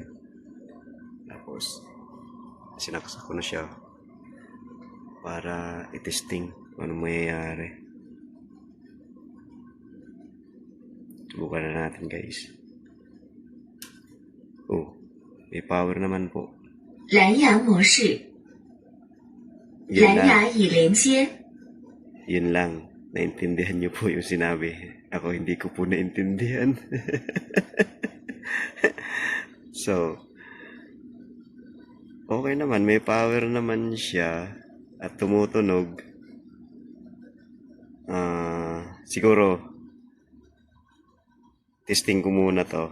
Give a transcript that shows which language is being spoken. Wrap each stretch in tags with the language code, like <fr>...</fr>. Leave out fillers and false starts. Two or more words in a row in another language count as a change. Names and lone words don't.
<tl>Tapos sinaksak ko na siya para itesting kung ano mangyayari. Subukan na natin guys. Oh, may power naman po.</tl> <zh>蓝牙模式，</zh> <tl>Yun</tl> <zh>蓝牙</zh> <tl>lang.</tl> <zh>已连接。</zh> <tl>Yun lang. Naintindihan niyo po yung sinabi. Ako hindi ko po naintindihan. So, okay naman. May power naman siya at tumutunog. Siguro, testing ko muna to.</tl>